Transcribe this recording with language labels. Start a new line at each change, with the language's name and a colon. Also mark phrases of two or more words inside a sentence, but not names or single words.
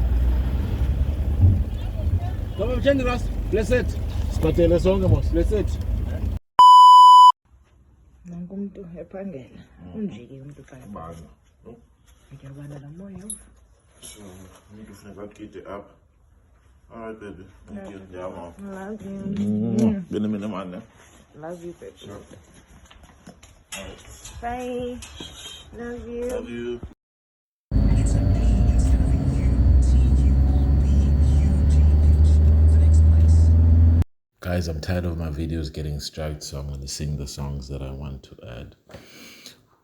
English: Come on, change Ross. Bless it.
Zulu: Siphathele sonke mos.
English: Bless it.
Zulu: Nanku umuntu ephangela. Unjike umuntu phakathi. Ngiyabana la moya.
English: So, need to get it up. Alright, baby. Thank you. Yeah, mom. Love you. Been a minute, man. Love you, baby. Sure. Bye. Love you. Love you. Guys, I'm tired of my videos getting striked, so I'm going to sing the songs that I want to add.